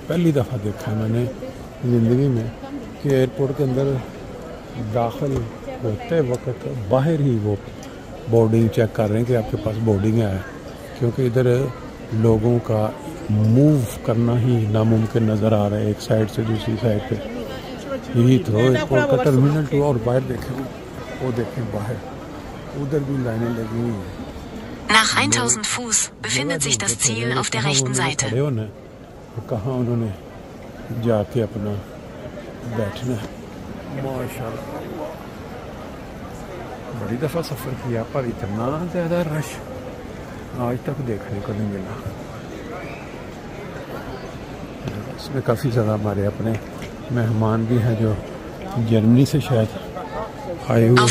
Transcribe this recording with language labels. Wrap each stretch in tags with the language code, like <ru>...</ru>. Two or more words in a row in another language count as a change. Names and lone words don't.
<hi>पहली दफ़ा देखा मैंने ज़िंदगी में कि एयरपोर्ट के अंदर दाखिल होते वक्त बाहर ही वो बोर्डिंग चेक कर रहे हैं कि आपके पास बोर्डिंग है, क्योंकि इधर लोगों का मूव करना ही नामुमकिन नज़र आ रहा है एक साइड से दूसरी साइड पे। हीथ्रो एयरपोर्ट का टर्मिनल 2 और बाहर देखें, वो देखें बाहर उधर भी लाइनें लगी हुई हैं।</hi> <de>Nach 1000 Fuß befindet sich das Ziel auf der rechten Seite.</de> <hi>कहाँ उन्होंने जाके अपना बैठना है। माशाल्लाह बड़ी दफ़ा सफ़र किया पर इतना ज़्यादा रश आज तक देखने को नहीं मिला। इसमें काफ़ी ज़्यादा हमारे अपने मेहमान भी हैं जो जर्मनी से शायद आए हुए</hi>